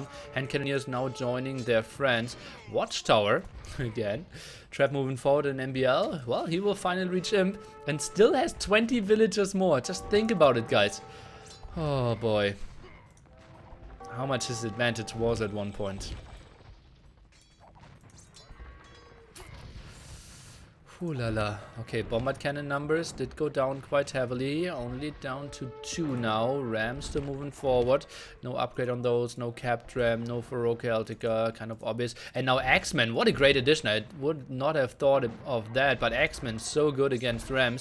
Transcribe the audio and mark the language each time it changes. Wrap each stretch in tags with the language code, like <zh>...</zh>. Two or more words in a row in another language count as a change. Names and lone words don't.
<en>Hand cannoneers now joining their friends. Watchtower, again. Trap moving forward in MbL. Well, he will finally reach Imp and still has 20 villagers more. Just think about it, guys. Oh boy. How much his advantage was at one point. Ooh la la. Okay, bombard cannon numbers did go down quite heavily. Only down to 2 now. Rams still moving forward. No upgrade on those. No capped ram. No Faroka Celtica. Kind of obvious. And now Axeman. What a great addition. I would not have thought of that. But Axeman so good against rams.</en>